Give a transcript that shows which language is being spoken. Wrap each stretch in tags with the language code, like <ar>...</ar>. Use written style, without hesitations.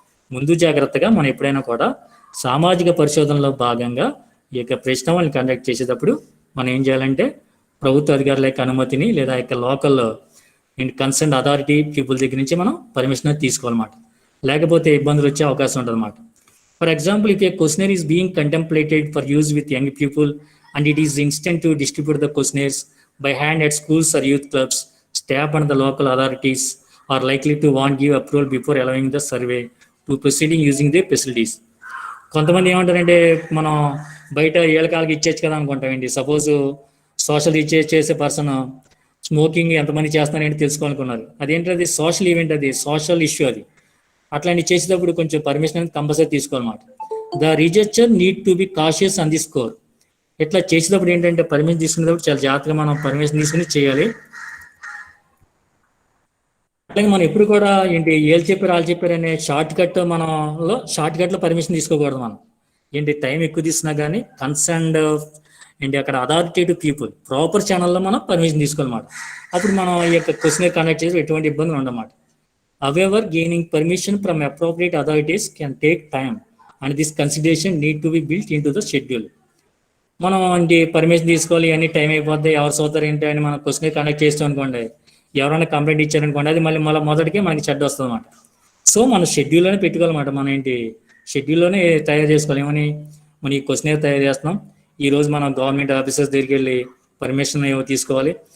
<te>ముందు జాగ్రత్తగా మనం ఎప్పుడైనా కూడా సామాజిక పరిశోధనలో భాగంగా ఈ యొక్క ప్రశ్నావళిని కండక్ట్ చేసేటప్పుడు మనం ఏం చేయాలంటే ప్రభుత్వ అధికారుల యొక్క అనుమతిని లేదా యొక్క లోకల్ కన్సర్న్ అథారిటీ పీపుల్ దగ్గర నుంచి మనం పర్మిషన్ తీసుకోవాలన్నమాట. లేకపోతే ఇబ్బందులు వచ్చే అవకాశం ఉంటుంది అన్నమాట.</te> <en>For example, if a questionnaire is being contemplated for use with young people and it is instant to distribute the questionnaires by hand at schools or youth clubs, staff and the local authorities are likely to want give approval before allowing the survey to proceeding using their facilities.</en> <te>కొంతమంది ఏమంటారంటే మనం బయట ఏళ్ళకాలకి ఇచ్చేచ్చు కదా అనుకుంటామండి. Suppose social recharge చేసే person smoking ఎంతమంది చేస్తున్నారంటే తెలుసుకోవాలనుకున్నారు. అదేంటది social event, అది సోషల్ ఇష్యూ. అది అట్లాంటి చేసేటప్పుడు కొంచెం పర్మిషన్ అనేది కంపల్సరీ తీసుకోవాలన్నమాట.</te> <en>The researcher need to be cautious on the score.</en> <te>ఇట్లా చేసేటప్పుడు ఏంటంటే పర్మిషన్ తీసుకునేటప్పుడు చాలా జాగ్రత్తగా మనం పర్మిషన్ తీసుకుని చేయాలి. అట్లాగే మనం ఎప్పుడు కూడా ఏంటి ఏళ్ళు చెప్పారు వాళ్ళు చెప్పారు అనే షార్ట్ కట్లో పర్మిషన్ తీసుకోకూడదు. మనం ఏంటి టైం ఎక్కువ తీసుకున్నా కానీ కన్సర్న్డ్ ఏంటి అక్కడ అథారిటేటివ్ పీపుల్ ప్రాపర్ ఛానల్లో మనం పర్మిషన్ తీసుకోవాలన్నమాట. అప్పుడు మనం ఈ యొక్క క్వశ్చన్ కండక్ట్ చేసి ఎటువంటి ఇబ్బందులు ఉండమాట.</te> <en>However, gaining permission from appropriate authorities can take time and this consideration need to be built into the schedule.</en> <te>మనం అంటే పర్మిషన్ తీసుకోవాలి, అన్ని టైం అయిపోద్ది, ఎవరు సోతారు ఏంటి అని మనం క్వశ్చన్ కండక్ట్ చేస్తాం అనుకోండి, ఎవరైనా కంప్లైంట్ ఇచ్చారనుకోండి, అది మళ్ళీ మొదటికే మనకి చెడ్డ వస్తుంది అన్నమాట. సో మనం షెడ్యూల్లోనే పెట్టుకోవాలన్నమాట. మనం ఏంటి షెడ్యూల్లోనే తయారు చేసుకోవాలి. ఏమని మనం ఈ క్వశ్చన్ తయారు చేస్తున్నాం, ఈరోజు మనం గవర్నమెంట్ ఆఫీసర్స్ దగ్గరికి వెళ్ళి పర్మిషన్ ఏమో తీసుకోవాలి.</te>